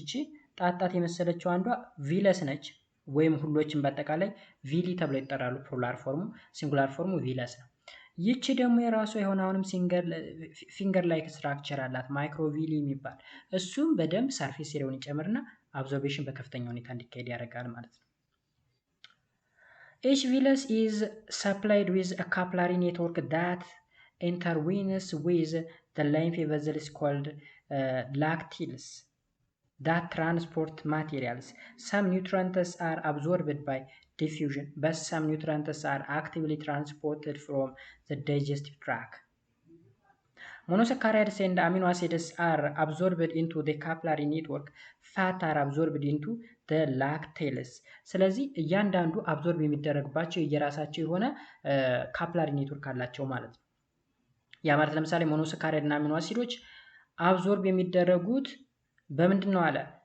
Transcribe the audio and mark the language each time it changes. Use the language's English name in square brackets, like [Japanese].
[Amharic] ይቺ ጣጣት የመሰለችው አንዷ ቪለስ ነች፣ ወይም ሁሎችን በአጠቃላይ ቪሊ ተብለው ይጠራሉ። ፕሉራል ፎርሙ፣ ሲንጉላር ፎርሙ ቪለስ ነው። ይቺ ደግሞ የራሷ የሆነ አሁንም ፊንገር ላይክ ስትራክቸር አላት ማይክሮቪሊ የሚባል። እሱም በደንብ ሰርፌስ ኤሪያውን ይጨምርና አብዞርቤሽን በከፍተኛ ሁኔታ እንዲካሄድ ያደርጋል ማለት ነው። [English] Each villus is supplied with a capillary network that intervenes with the lymph vessels called lacteals that transport materials. Some nutrients are absorbed by diffusion, but some nutrients are actively transported from the digestive tract. Monosaccharides and amino acids are absorbed into the capillary network. Fat are absorbed into the lacteals. [Amharic] ስለዚህ እያንዳንዱ አብዞርብ የሚደረግባቸው የራሳቸው የሆነ ካፕላሪ ኔትወርክ አላቸው ማለት ነው። ያ ማለት ለምሳሌ ሞኖሳካራይድ እና አሚኖ አሲዶች አብዞርብ የሚደረጉት በምንድን ነው አለ?